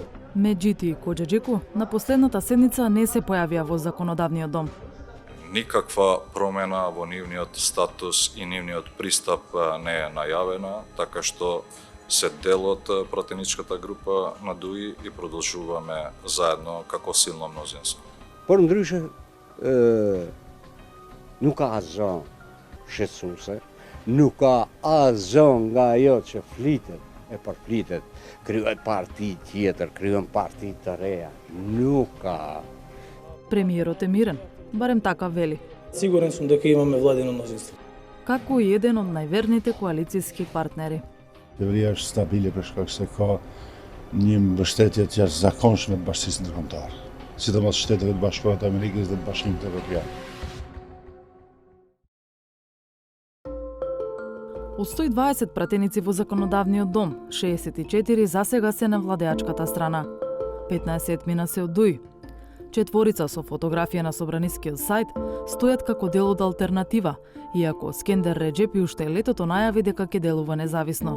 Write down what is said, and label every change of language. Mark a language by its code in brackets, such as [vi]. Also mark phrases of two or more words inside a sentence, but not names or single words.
[mk] Меджити и Коџеџеку на последната седница не се појавија во законодавниот дом. Никаква промена во нивниот статус и нивниот пристап не е најавена, така што се дел од пратеничката група на ДУИ и продолжуваме заедно како силно мнозинство. [sq] Por ndryshe, nuk ka asgjë shqetësuese, nuk ka asgjë nga ajo që flitet e përflitet, krijohet parti tjetër, krijohen parti të reja. Nuk ka. [mk] Премиерот е мирен, барем така вели. Сигурен сум дека имаме владино мнозинство. Како и еден од најверните коалицијски партнери. [sq] Qeveria është stabile për shkak se ka një mbështetje të jashtëzakonshme të bashkisë ndërkombëtare, sidomos Shteteve të Bashkuara të Amerikës dhe të Bashkimit Evropian. [mk] Од 120 пратеници во законодавниот дом, 64 засега се на владеачката страна. 15 мина се од ДУИ. 4 со фотографија на собранискиот сајт стојат како дел од алтернатива, иако Скендер Реџепи уште летото најави дека ќе делува независно.